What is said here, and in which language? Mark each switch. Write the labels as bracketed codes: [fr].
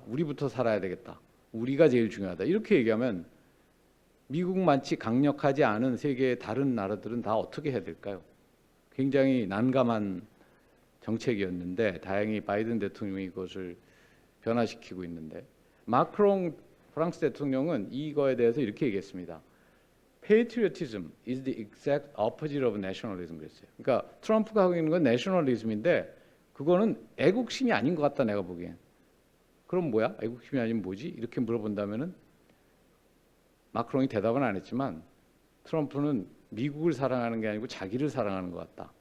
[ko] 우리부터 살아야 되겠다. 우리가 제일 중요하다. 이렇게 얘기하면 미국만치 강력하지 않은 세계의 다른 나라들은 다 어떻게 해야 될까요? 굉장히 난감한 정책이었는데 다행히 바이든 대통령이 이것을 변화시키고 있는데 마크롱 프랑스 대통령은 이거에 대해서 이렇게 얘기했습니다. [en] Patriotism is the exact opposite of nationalism [ko] 그랬어요. 그러니까 트럼프가 하고 있는 건 내셔널리즘인데 그거는 애국심이 아닌 것 같다 내가 보기엔. 그럼 뭐야? 애국심이 아니면 뭐지? 이렇게 물어본다면은 마크롱이 대답은 안 했지만 트럼프는 미국을 사랑하는 게 아니고 자기를 사랑하는 것 같다.